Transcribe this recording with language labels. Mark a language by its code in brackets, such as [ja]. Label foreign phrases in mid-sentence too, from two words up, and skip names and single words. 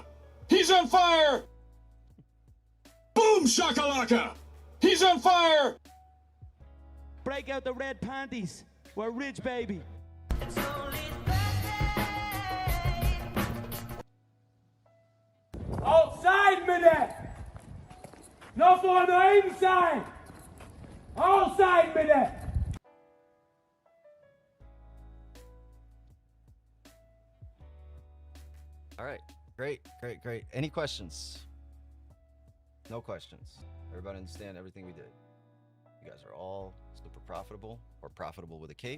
[en] He's on fire! Boom shakalaka! He's on fire! Break out the red panties. We're rich, baby. Outside [no] med det! Nå får du inside! Outside med det! All right. Great. Any questions? No questions. Everybody understand everything we did? You guys are all super profitable or profitable with a cape.